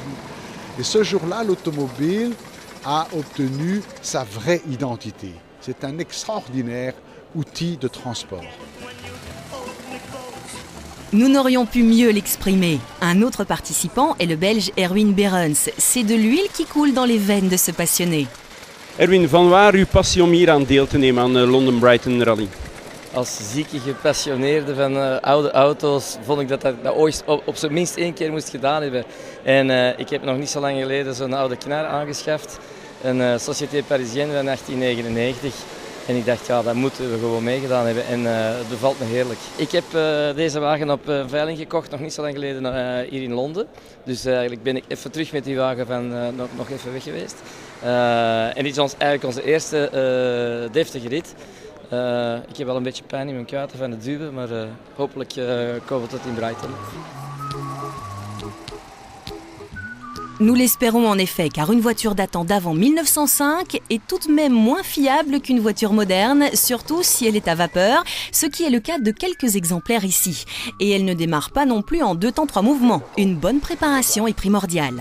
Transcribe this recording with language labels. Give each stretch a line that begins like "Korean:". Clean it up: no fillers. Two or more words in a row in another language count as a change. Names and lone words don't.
French: Et ce jour-là, l'automobile a obtenu sa vraie identité. C'est un extraordinaire outil de transport. Nous n'aurions pu mieux l'exprimer. Un autre participant est le Belge Erwin Berens. C'est de l'huile qui coule dans les veines de ce passionné.
Dutch: Erwin, van waar uw passie om hier aan deel te nemen aan de London Brighton Rally? Als zieke gepassioneerde van oude auto's vond ik dat ooit op zijn minst 1 keer moest gedaan hebben. En ik heb nog niet zo lang geleden zo'n oude knar aangeschaft. Een Société Parisienne van 1899. En ik dacht, ja, dat moeten we gewoon meegedaan hebben en dat bevalt me heerlijk. Ik heb deze wagen op veiling gekocht, nog niet zo lang geleden hier in Londen. Dus eigenlijk ben ik even terug met die wagen van nog even weg geweest. En dit is eigenlijk onze eerste deftige rit. Ik heb wel een beetje pijn in mijn kuiten van het duwen, maar hopelijk komen we tot in Brighton.
French: Nous l'espérons en effet, car une voiture datant d'avant 1905 est tout de même moins fiable qu'une voiture moderne, surtout si elle est à vapeur, ce qui est le cas de quelques exemplaires ici. Et elle ne démarre pas non plus en 2 temps 3 mouvements. Une bonne préparation est primordiale.